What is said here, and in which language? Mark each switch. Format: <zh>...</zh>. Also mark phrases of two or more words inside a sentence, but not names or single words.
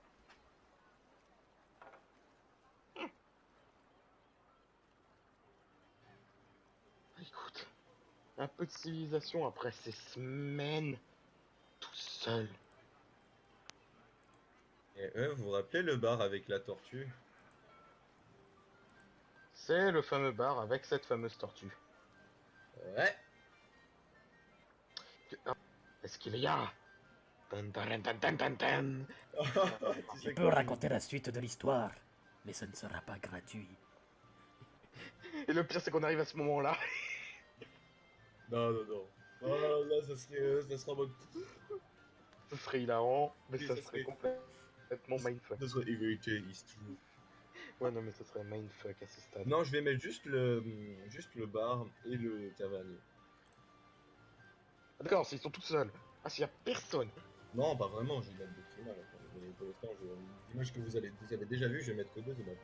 <fr>Écoute, un peu de civilisation après ces semaines tout seul. Et vous vous rappelez le bar avec la tortue? C'est le fameux bar avec cette fameuse tortue. Ouais. Est-ce qu'il y a Tan, tan, tan, tan, tan, tan. Tu sais Je peux quoi, raconter la suite de l'histoire, mais ce ne sera pas gratuit. Et le pire, c'est qu'on arrive à ce moment-là. Non, non, non. Oh, là, ça serait en mode. Ce serait hilarant, mais Oui, ça ça serait serait- complètement mindfuck. Ça serait</fr> <en>Everyday is true.</en> <fr>Ouais, non, mais ça serait mindfuck à ce stade. Non, je vais mettre juste le bar et le tavernier. Ah, d'accord, s'ils sont tout seuls. Ah, s'il y a personne. Non, pas vraiment, je vais mettre d'autres images. Mais pour l'instant, l'image que vous avez déjà vue, je vais mettre que deux images.</fr>